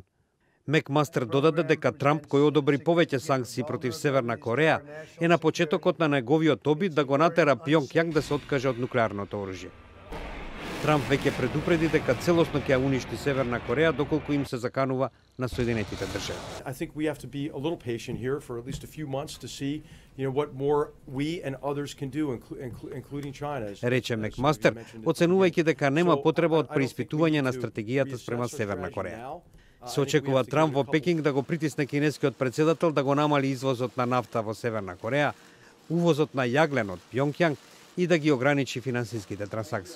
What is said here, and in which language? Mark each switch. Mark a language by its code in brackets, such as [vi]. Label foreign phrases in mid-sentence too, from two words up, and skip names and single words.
[mk] Макмастер додаде дека Трамп, кој одобри повеќе санкции против Северна Кореја, е на почетокот на неговиот обид да го натера Пјонкјанг да се откаже од нуклеарното оружје. Трамп веќе предупреди дека целосно ќе ја уништи Северна Кореја доколку им се заканува на Соединетите држави. [en] I think we have to be a little patient here for at least a few months to see, what more we and others can do, including China. [mk] Рече Макмастер, оценувајќи дека нема потреба од преиспитување на стратегијата спрема Северна Кореја. Се очекува Трамп во Пекинг да го притисне кинескиот председател да го намали извозот на нафта во Северна Кореја, увозот на јаглен од Пјонкјанг и да ги ограничи финансиските трансакции.